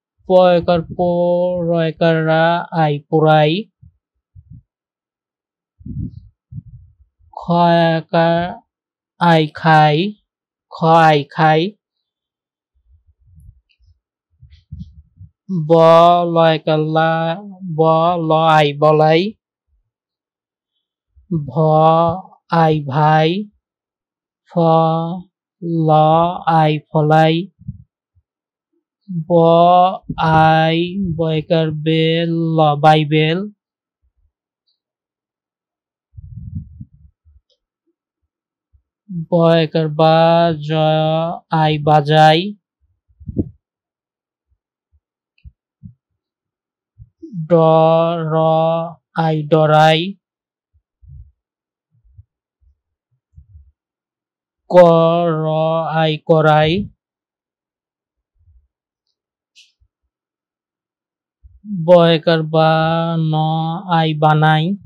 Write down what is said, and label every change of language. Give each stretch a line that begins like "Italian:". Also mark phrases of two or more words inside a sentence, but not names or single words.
Bangla: একার প, র একার রা, আই পোড়াই। খ একার আই খাই, খ আই খাই। ব ল একার লা, ব ল আই বলাই। ভ আই ভাই, ফ ল আই ফলাই। ব আই বয়কার বেল, ল বাইবেল। বয়কার বা, জ আই বাজাই। ড র আই ডরাই। ক র আই করাই। বয়কার বা, ন আই বানাই।